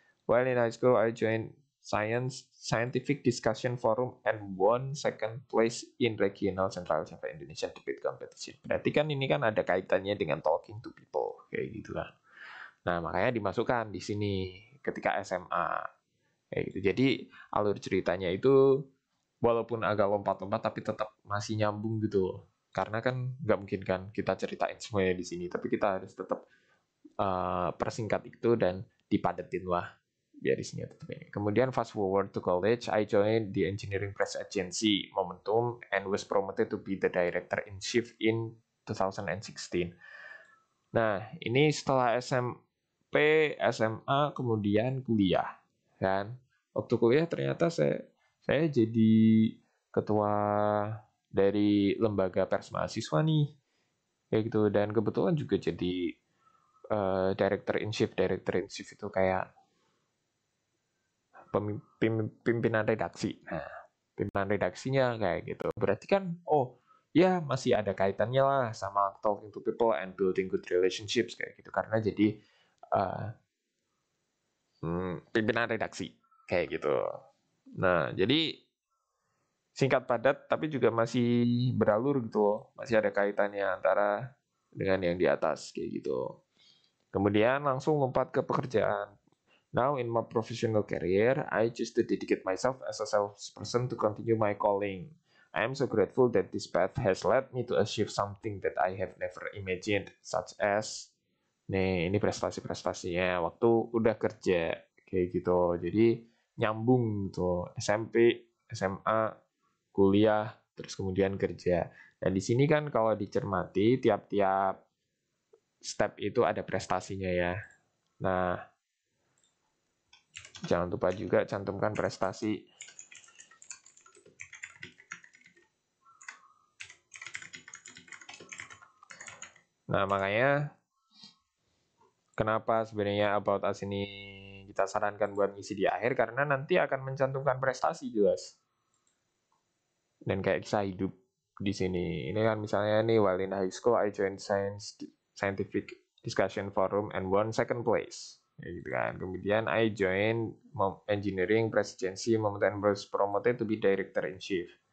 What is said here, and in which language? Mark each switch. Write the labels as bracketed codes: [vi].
[en] While in high school, I joined scientific discussion forum and won second place in regional Central Java Indonesia debate competition. [id] Berarti kan ini kan ada kaitannya dengan talking to people kayak gitu kan. Nah, makanya dimasukkan di sini ketika SMA kayak gitu. Jadi alur ceritanya itu walaupun agak lompat-lompat tapi tetap masih nyambung gitu. Karena kan nggak mungkin kan kita ceritain semuanya di sini, tapi kita harus tetap persingkat itu dan dipadetin lah biar isinya tetap ini. Kemudian [en] fast forward to college, I joined the engineering press agency Momentum and was promoted to be the director in chief in 2016. [id] Nah, ini setelah SMP, SMA, kemudian kuliah, kan? Waktu kuliah ternyata saya jadi ketua dari lembaga pers mahasiswa nih, kayak gitu. Dan kebetulan juga jadi director in chief. Director in chief itu kayak pimpinan redaksi. Nah, pimpinan redaksinya kayak gitu. Berarti kan, ya masih ada kaitannya lah sama [en] talking to people and building good relationships [id] kayak gitu. Karena jadi uh, pimpinan redaksi kayak gitu. Nah, jadi singkat padat tapi juga masih beralur gitu. Masih ada kaitannya antara dengan yang di atas kayak gitu. Kemudian langsung lompat ke pekerjaan. [en] Now in my professional career, I choose to dedicate myself as a salesperson to continue my calling. I am so grateful that this path has led me to achieve something that I have never imagined, such as [id] nih ini prestasi-prestasinya waktu udah kerja kayak gitu. Jadi nyambung tuh SMP, SMA, kuliah, terus kemudian kerja. Dan di sini kan kalau dicermati tiap-tiap step itu ada prestasinya ya. Nah, jangan lupa juga cantumkan prestasi. Nah, makanya kenapa sebenarnya About Us ini kita sarankan buat ngisi di akhir, karena nanti akan mencantumkan prestasi jelas. Dan kayak kisah hidup di sini. Ini kan misalnya nih, [en] while in high school, I joined scientific discussion forum and won second place. [id] Ya gitu kan. Kemudian [en] I joined engineering presidency moment and was promoted to be director in chief.